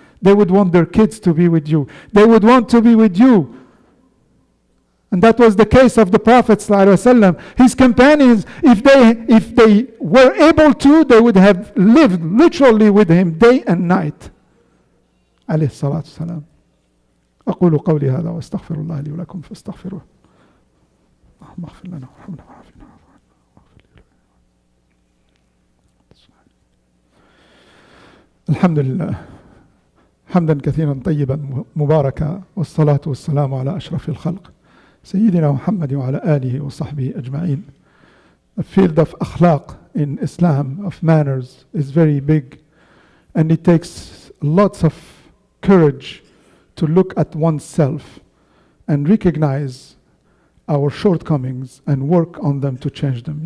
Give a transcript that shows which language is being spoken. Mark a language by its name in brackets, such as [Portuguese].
[English] They would want their kids to be with you. They would want to be with you. And that was the case of the Prophet ﷺ. His companions, if they were able to, they would have lived literally with him day and night. [Arabic] عليه الصلاة والسلام. أقول قولي هذا وأستغفر الله لي ولكم فاستغفروه. اللهم اغفر لنا وارحمنا وعافنا. الحمد لله حمدا كثيرا طيبا مباركا والصلاة والسلام على أشرف الخلق سيدنا محمد وعلى آله وصحبه أجمعين. [English] The field of akhlaq in Islam, of manners, is very big, and it takes lots of courage to look at oneself and recognize our shortcomings and work on them to change them.